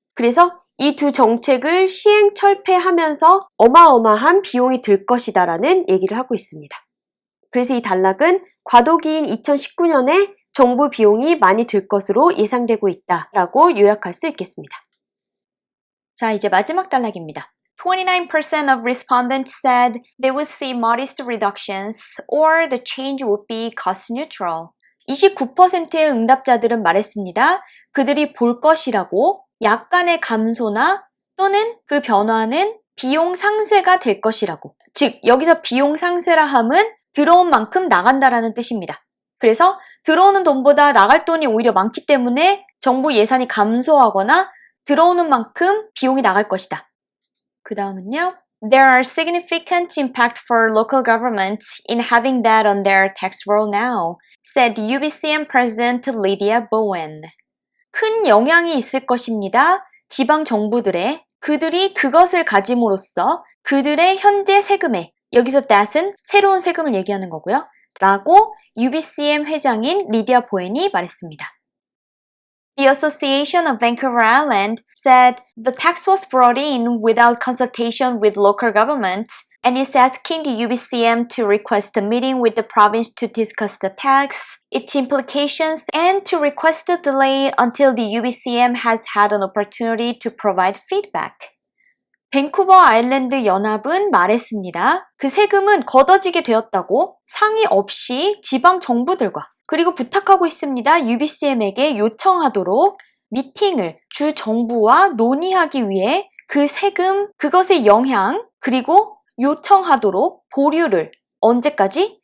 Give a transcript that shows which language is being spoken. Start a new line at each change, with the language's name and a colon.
Korean: 그래서 이 두 정책을 시행 철폐하면서 어마어마한 비용이 들 것이다 라는 얘기를 하고 있습니다. 그래서 이 단락은 과도기인 2019년에 정부 비용이 많이 들 것으로 예상되고 있다라고 요약할 수 있겠습니다. 자, 이제 마지막 단락입니다.
English: 29% of respondents said they would see modest reductions or the change would be cost neutral.
Korean: 29%의 응답자들은 말했습니다. 그들이 볼 것이라고 약간의 감소나 또는 그 변화는 비용 상쇄가 될 것이라고. 즉, 여기서 비용 상쇄라 함은 들어온 만큼 나간다라는 뜻입니다. 그래서 들어오는 돈보다 나갈 돈이 오히려 많기 때문에 정부 예산이 감소하거나 들어오는 만큼 비용이 나갈 것이다. 그 다음은요.
English: There are significant impact for local governments in having that on their tax roll now, said UBCM President Lydia Bowen.
Korean: 큰 영향이 있을 것입니다. 지방 정부들의 그들이 그것을 가짐으로써 그들의 현재 세금에 여기서 that은 새로운 세금을 얘기하는 거고요. 라고 UBCM 회장인 리디아 보웬이 말했습니다.
English: The Association of Vancouver Island said the tax was brought in without consultation with local governments and is asking the UBCM to request a meeting with the province to discuss the tax, its implications, and to request a delay until the UBCM has had an opportunity to provide feedback.
Korean: 밴쿠버 아일랜드 연합은 말했습니다. 그 세금은 걷어지게 되었다고 상의 없이 지방 정부들과 그리고 부탁하고 있습니다. UBCM에게 요청하도록 미팅을 주 정부와 논의하기 위해 그 세금, 그것의 영향, 그리고 요청하도록 보류를 언제까지?